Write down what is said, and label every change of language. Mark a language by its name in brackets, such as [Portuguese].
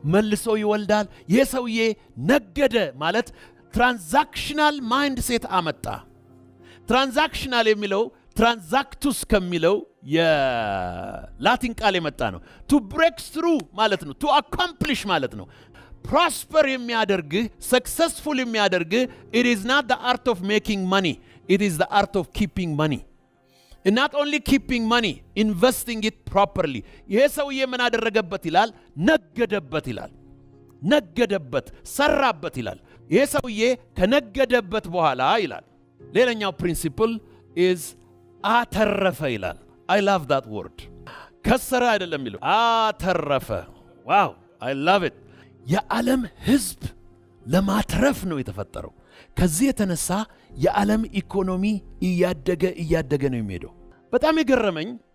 [Amharic] መልሶ ይወልዳል። ይህ ሰውዬ ነገደ ማለት ትራንዛክሽናል ማይንድ ሴት አመጣ። ትራንዛክሽናል የሚለው ትራንዛክቱስ ከሚለው የላቲን ቃል የመጣ ነው። ቱ ብሬክ ትሩ ማለት ነው። ቱ አኮምፕሊሽ ማለት ነው። ፕሮስፐር የሚያደርግህ ሰክሰስፉል የሚያደርግህ [English] it is not the art of making money, it is the art of keeping money. and not only keeping money, investing it properly። [Amharic] ይሄ ሰውዬ ምን አደረገበት ይላል? ነገደበት ይላል። ነገደበት፣ ሰራበት ይላል። ይሄ ሰውዬ ከነገደበት በኋላ ይላል ሌላኛው ፕሪንሲፕል is አተረፈ ይላል። [English] I love that word። [Amharic] ከሰረ አይደለም የሚለው አተረፈ። [English] wow, I love it። [Amharic] የዓለም ህዝብ ለማትረፍ ነው የተፈጠረው። ከዚህ የተነሳ የዓለም ኢኮኖሚ እያደገ ነው የሚሄደው። በጣም የገረመኝ